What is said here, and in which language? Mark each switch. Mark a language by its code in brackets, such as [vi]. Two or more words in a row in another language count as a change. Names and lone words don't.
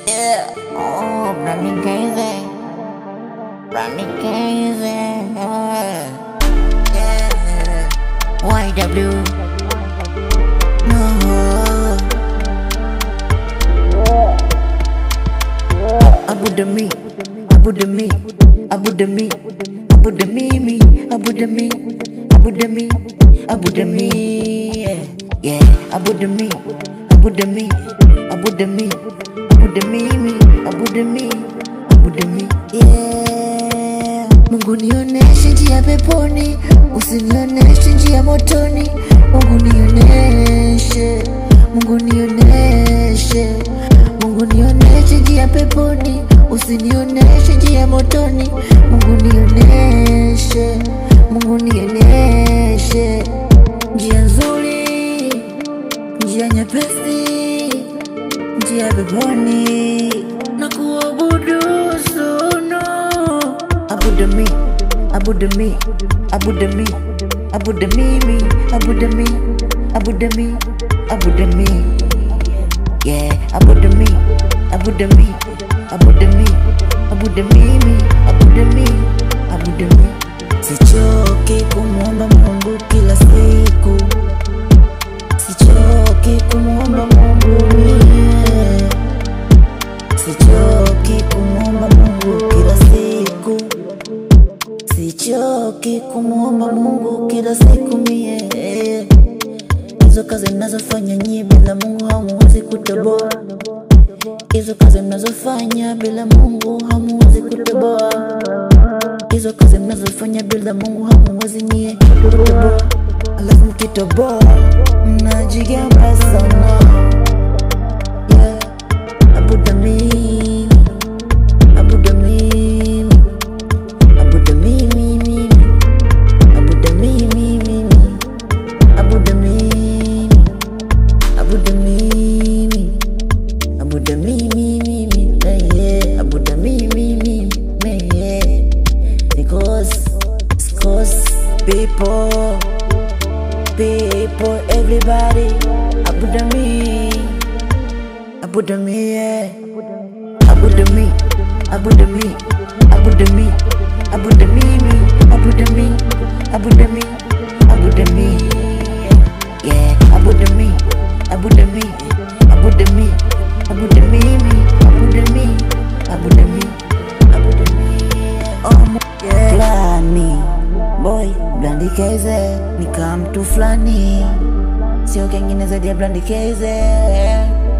[en] Yeah. Oh, Brandy Crazy. Brandy Crazy. Yeah. YW. No. Abu Dhami. Abu Dhami. Abu Dhami. Abu Dhami. Abu Dhami. Abu Dhami. Abu Dhami. Yeah. Abu Dhami. Abu Dhami. Abu Dhami. Abu Dhami. Abu Dhami. Abu Dhami. Yeah. [sw] Mungu nioneshe njia peponi, usinioneshe njia motoni. Mungu nioneshe, Mungu nioneshe, Mungu nioneshe njia peponi, usinioneshe njia motoni. Mungu nioneshe, Mungu nioneshe njia nzuri, njia nyepesi, njia peponi na kuabudu sono. Abu Dhami, Abu Dhami, Abu Dhami, Abu Dhami, Abu Dhami, Abu Dhami, Abu Dhami. Yeah, Abu Dhami, Abu Dhami, Abu Dhami, Abu Dhami, Abu Dhami, Abu Dhami. Sichoki kumuomba Mungu kila siku, sichoki kumuomba Mungu, yeah. Sichoki kumuomba Mungu kila siku, sichoki kumuomba Mungu kila siku mie. Hizo kazi mnazofanya nyie bila Mungu hamuwezi kutoboa. Hizo kazi mnazofanya bila Mungu hamuwezi kutoboa. Hizo kazi mnazofanya bila Mungu hamuwezi nyie kutoboa. Alafu mkitoboa mnajigamba sana. [en] Yeah. Abu Dhami, Abu Dhami, Abu Dhami, Abu Dhami, Abu Dhami, Abu Dhami, Abu Dhami, yeah, Abu Dhami, yeah. Because people, everybody, Abu Dhami, Abu Dhami, yeah. Abu Dhami, Abu Dhami, Abu Dhami, Abu Dhami, Abu Dhami, Abu Dhami, Abu Dhami, yeah. Abu Dhami, Abu Dhami, Abu Dhami, Abu Dhami, Abu Dhami, Abu Dhami, Abu Dhami. Oh yeah. [sw] Flani boy, Brandy Crazy, nika mtu flani, sio kengine zaidi ya Brandy Crazy.